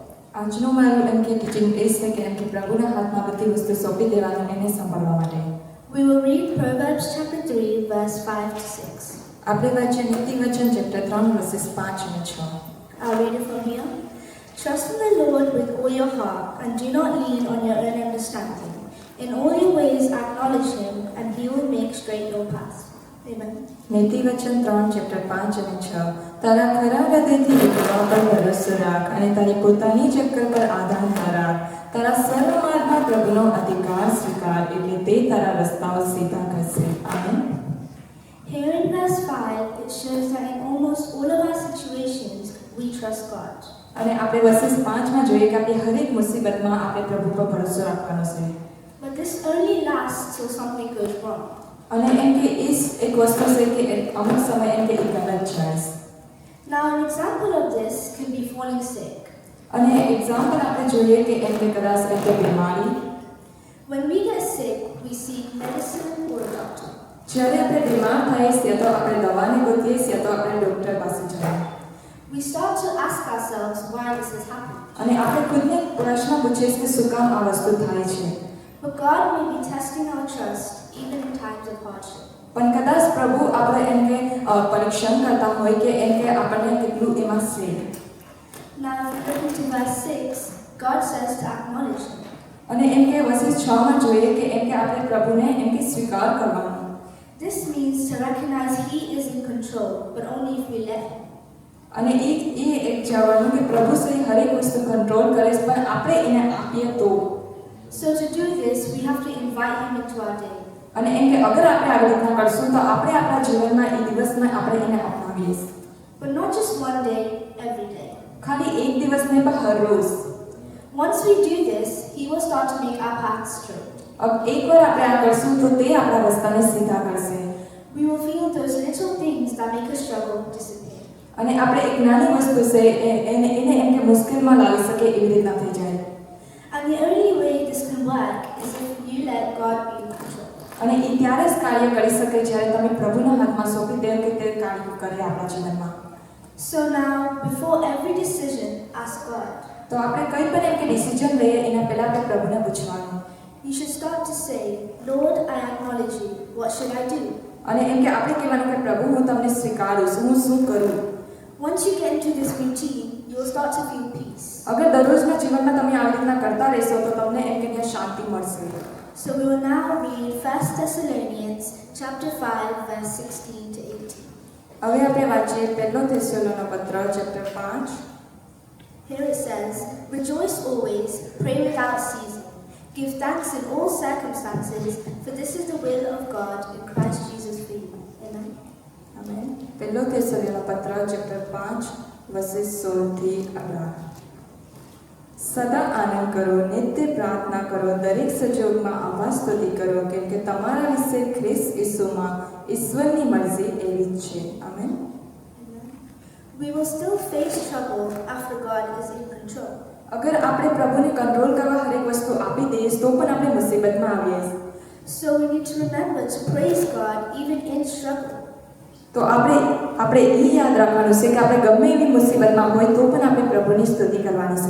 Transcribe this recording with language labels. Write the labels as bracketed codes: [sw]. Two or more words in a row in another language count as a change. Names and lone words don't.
[gu] આજનો મારું એમ કે ટીચિંગ એ છે કે એમ કે પ્રભુના હાથમાં બધી વસ્તુ સોંપી દેવાનું એને સંભાળવા માટે. [en] We will read Proverbs chapter 3, verse 5 to 6. [gu] આપણે વાંચીએ નીતિવચન ચેપ્ટર 3 વર્સિસ 5 અને 6. [en] I'll read it from here. Trust in the Lord with all your heart and do not lean on your own understanding. In all your ways acknowledge him and he will make straight your paths. Amen. [gu] નીતિવચન 3 ચેપ્ટર 5 અને 6. તારા ખરા હૃદયથી યહોવા પર ભરોસો રાખ અને તારી પોતાની જ અક્કલ પર આધાર ન રાખ. તારા સર્વ માર્ગમાં પ્રભુનો અધિકાર સ્વીકાર એટલે તે તારા રસ્તાઓ સીધા કરશે. આમેન. [en] Here in verse 5, it shows that in almost all of our situations, we trust God. [gu] અને આપણે વર્સિસ 5 માં જોઈએ કે આપણી હરેક મુસીબતમાં આપણે પ્રભુ પર ભરોસો રાખવાનો છે. [en] But this only lasts till something goes wrong. [gu] અને એમ કે એક વસ્તુ છે કે અમુક સમય એમ કે ગલત જાય. [en] Now, an example of this could be falling sick. [gu] અને એક્ઝામ્પલ આપણે જોઈએ કે એમ કે કદાચ એમ કે બીમારી. [en] When we get sick, we seek medicine or a doctor. [gu] જ્યારે આપણે બીમાર થઈએ છીએ તો આપણે દવાને ગોતીએ છીએ તો આપણે ડૉક્ટર પાસે જઈએ. [en] We start to ask ourselves why this has happened. [gu] અને આપણે ખુદને પ્રશ્ન પૂછીએ કે શું કામ આ વસ્તુ થાય છે. [en] But God may be testing our trust even in times of hardship. [gu] પણ કદાચ પ્રભુ આપણે એમ કે પરીક્ષણ કરતા હોય કે એમ કે આપણને કેટલું એમાં છે. [en] Now, looking to verse 6, God says to acknowledge him. [gu] અને એમ કે વર્સિસ 6 માં જોઈએ કે એમ કે આપણે પ્રભુને એમ કે સ્વીકાર કરવાનો. [en] This means to recognize he is in control, but only if we let him. [gu] અને એ એક જવાનું કે પ્રભુ છે હરેક વસ્તુ કંટ્રોલ કરે છે પણ આપણે એને આપીએ તો. [en] So to do this, we have to invite him into our day. [gu] અને એમ કે અગર આપણે આવી રીતના કરશું તો આપણે આપણા જીવનમાં એ દિવસમાં આપણે એને અપનાવીએ. [en] But not just one day, every day. [gu] ખાલી એક દિવસ નહીં પણ હર રોજ. [en] Once we do this, he will start to make our paths straight. [gu] એકવાર આપણે આ કરશું તો તે આપણા રસ્તાને સીધા કરશે. [en] We will feel those little things that make us struggle disappear. [gu] અને આપણે એક નાની વસ્તુ છે એને એમ કે મુશ્કેલમાં લાવી શકે એવી રીતના થઈ જાય. [en] And the only way this can work is if you let God be in control. [gu] અને એ ત્યારે જ કાર્ય કરી શકે જ્યારે તમે પ્રભુના હાથમાં સોંપી દો કે તે કાર્ય કરે આપણા જીવનમાં. [en] So now, before every decision, ask God. [gu] તો આપણે કંઈ પણ એમ કે ડિસિઝન લઈએ એના પહેલા આપણે પ્રભુને પૂછવાનું. [en] You should start to say, Lord, I acknowledge you. What should I do? [gu] અને એમ કે આપણે કહેવાનું કે પ્રભુ હું તમને સ્વીકારું છું, હું શું કરું. [en] Once you get into this routine, you will start to feel peace. [gu] અગર દરરોજના જીવનમાં તમે આવી રીતના કરતા રહેશો તો તમને એમ કે ત્યાં શાંતિ મળશે. [en] So we will now read 1 Thessalonians chapter 5, verse 16 to 18. [gu] હવે આપણે વાંચીએ પહેલો થેસલોનીનો પત્ર ચેપ્ટર 5. [en] Here it says, Rejoice always, pray without ceasing. Give thanks in all circumstances, for this is the will of God in Christ Jesus for you. Amen. [gu] આમેન. પહેલો થેસલોનીનો પત્ર ચેપ્ટર 5 વર્સિસ 16 થી 18. સદા આનંદ કરો, નિત્ય પ્રાર્થના કરો, દરેક સંજોગમાં આવાજ સ્તુતિ કરો, કેમ કે તમારા વિશે ખ્રિસ્ત ઈસુમાં ઈશ્વરની મરજી એવી જ છે. આમેન. [en] We will still face trouble after God is in control. [gu] અગર આપણે પ્રભુને કંટ્રોલ કરવા હરેક વસ્તુ આપી દઈએ તો પણ આપણે મુસીબતમાં આવીએ. [en] So we need to remember to praise God even in struggle. [gu] તો આપણે એ યાદ રાખવાનું છે કે આપણે ગમે એવી મુસીબતમાં હોય તો પણ આપણે પ્રભુની સ્તુતિ કરવાની છે.